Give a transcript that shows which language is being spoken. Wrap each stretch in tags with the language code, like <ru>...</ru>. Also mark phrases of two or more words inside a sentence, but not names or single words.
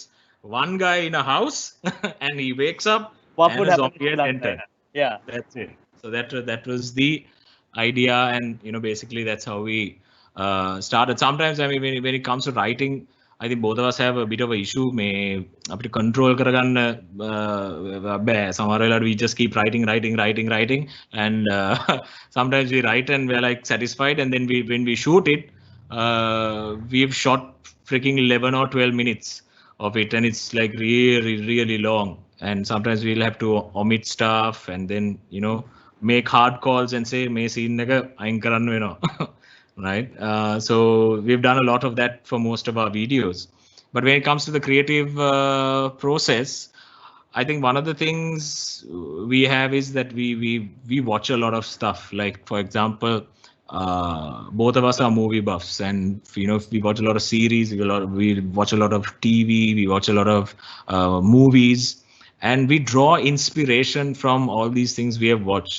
<en>One guy in a house, and he wakes up. What and would a happen zombie has entered. Yeah, that's it. So that was the idea, and basically that's how we started. Sometimes, I mean, when it comes to writing, I think both of us have a bit of an issue.</en> <si>May අපිට control කරගන්න බෑ. සමහර වෙලාවට</si> <en>we just keep writing, and sometimes we write and we're like satisfied, and then when we shoot it, we've shot freaking 11 or 12 minutes of it, and it's like really long. And sometimes we'll have to omit stuff, and then make hard calls and say</en> <si>මේ scene එක අයින් කරන්න වෙනවා.</si> <en>Right. So we've done a lot of that for most of our videos. But when it comes to the creative process, I think one of the things we have is that we watch a lot of stuff. Like, for example, both of us are movie buffs, and we watch a lot of series, we watch a lot of TV, we watch a lot of movies, and we draw inspiration from all these things we have watched.</en>